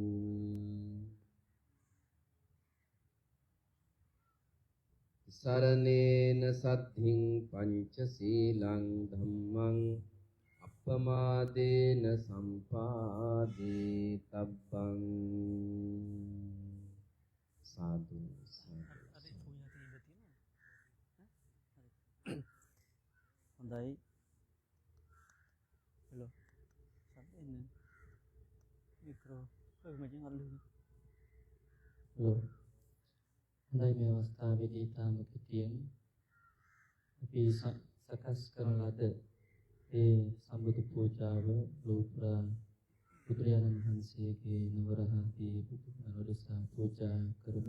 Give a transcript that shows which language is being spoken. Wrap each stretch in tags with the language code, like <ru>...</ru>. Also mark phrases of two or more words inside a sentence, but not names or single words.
<pi>සරණේන සද්ධින් පංචශීලං ධම්මං අප්පමාදේන සම්පාදේ තබ්බං. සාදු</pi> <si>හොඳයි. හෙලෝ සම්පූර්ණ මික්‍රෝ කොහොමද අල්ලන්නේ? හොඳයි. මේ අවස්ථාවේදී තාම කෙටියෙන් අපි සකස් කරන ලද ඒ සම්බුදු පූජාව ලෝතර බුදුරජාණන් වහන්සේගේ නවරහදී බුදු මනෝරසා පූජා කරමු.</si>